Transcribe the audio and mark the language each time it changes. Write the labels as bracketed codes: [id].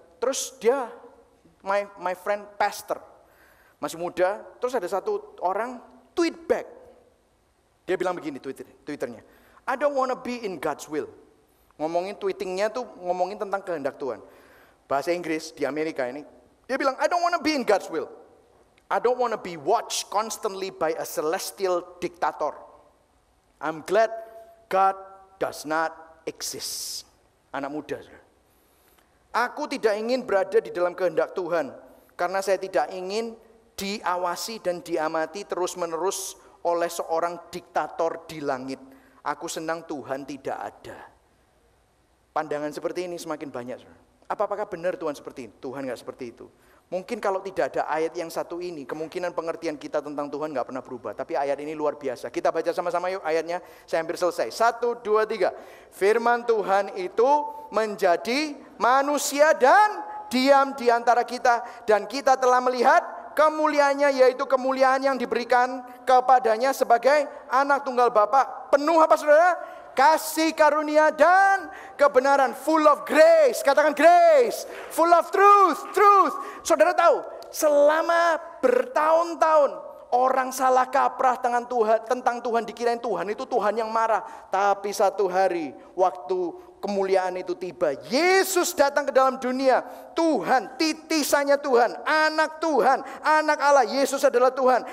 [id] Terus dia, [en] my friend pastor, [id] masih muda. Terus ada satu orang tweet back. Dia bilang begini Twitternya, [en] I don't wanna be in God's will. [id] Ngomongin tweetingnya tuh ngomongin tentang kehendak Tuhan. Bahasa Inggris di Amerika ini. Dia bilang, [en] I don't wanna be in God's will. I don't want to be watched constantly by a celestial dictator. I'm glad God does not exist. [id] Anak muda. Aku tidak ingin berada di dalam kehendak Tuhan. Karena saya tidak ingin diawasi dan diamati terus-menerus oleh seorang diktator di langit. Aku senang Tuhan tidak ada. Pandangan seperti ini semakin banyak. Apakah benar Tuhan seperti ini? Tuhan gak seperti itu. Mungkin kalau tidak ada ayat yang satu ini, kemungkinan pengertian kita tentang Tuhan gak pernah berubah. Tapi ayat ini luar biasa. Kita baca sama-sama yuk ayatnya. Saya hampir selesai. 1, 2, 3. Firman Tuhan itu menjadi manusia dan diam di antara kita. Dan kita telah melihat kemuliaannya, yaitu kemuliaan yang diberikan kepadanya sebagai anak tunggal Bapa. Penuh apa saudara? Kasih karunia dan kebenaran, [en] full of grace. [id] Katakan grace, [en] full of truth, truth. [id] Saudara tahu, selama bertahun-tahun orang salah kaprah tentang Tuhan, dikirain Tuhan itu Tuhan yang marah. Tapi satu hari waktu kemuliaan itu tiba, Yesus datang ke dalam dunia. Tuhan, titisannya Tuhan, anak Tuhan, anak Allah. Yesus adalah Tuhan.